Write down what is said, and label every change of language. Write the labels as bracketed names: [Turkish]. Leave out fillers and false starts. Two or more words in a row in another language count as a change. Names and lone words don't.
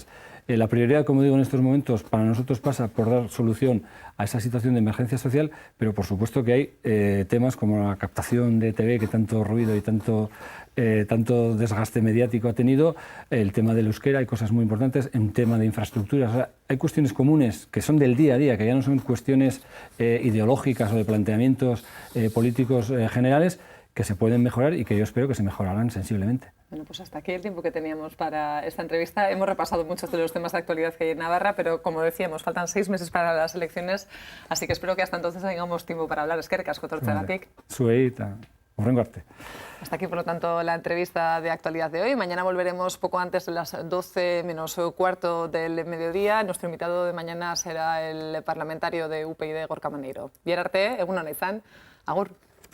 [Spanish] La prioridad, como digo, en estos momentos para nosotros pasa por dar solución a esa situación de emergencia social, pero por supuesto que hay temas como la captación de TV, que tanto ruido y tanto desgaste mediático ha tenido, el tema del euskera, hay cosas muy importantes, un tema de infraestructuras, o sea, hay cuestiones comunes que son del día a día, que ya no son cuestiones ideológicas o de planteamientos políticos generales, que se pueden mejorar y que yo espero que se mejorarán sensiblemente. Bueno, pues hasta aquí el tiempo que teníamos para esta entrevista. Hemos repasado muchos de los temas de actualidad que hay en Navarra, pero como decíamos, faltan 6 meses para las elecciones, así que espero que hasta entonces tengamos tiempo para hablar. [Basque] Eskerrik asko, tortzeagatik. Zuei eta Hurrengo arte. [Spanish] Hasta aquí, por lo tanto, la entrevista de actualidad de hoy. Mañana volveremos poco antes de las 12 menos cuarto del mediodía. Nuestro invitado de mañana será el parlamentario de UPyD, Gorka Maneiro. [Basque] Bihar arte, egun ona izan. Agur.